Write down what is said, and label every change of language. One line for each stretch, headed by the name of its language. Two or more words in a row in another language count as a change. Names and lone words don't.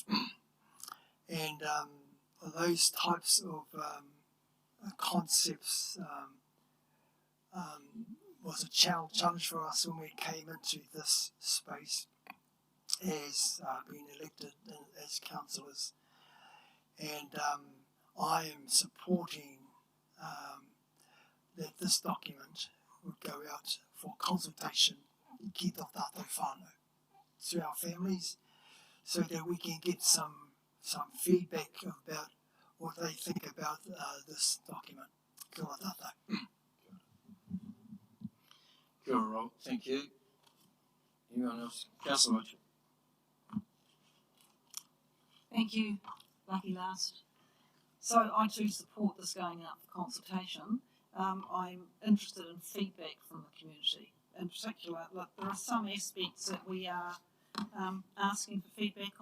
English: And those types of concepts was a challenge for us when we came into this space as being elected as councillors. And I am supporting that this document would go out for consultation
Māori: ki tō tātou whānau
English: to our families, so that we can get some feedback about what they think about this document.
Māori: Kia ora tātou. Kia ora,
English: Rob. Thank you. Anyone else? Councillor Mitchell. Thank you. Lucky last. So I too support this going out for consultation. I'm interested in feedback from the community. In particular, look, there are some aspects that we are asking for feedback on.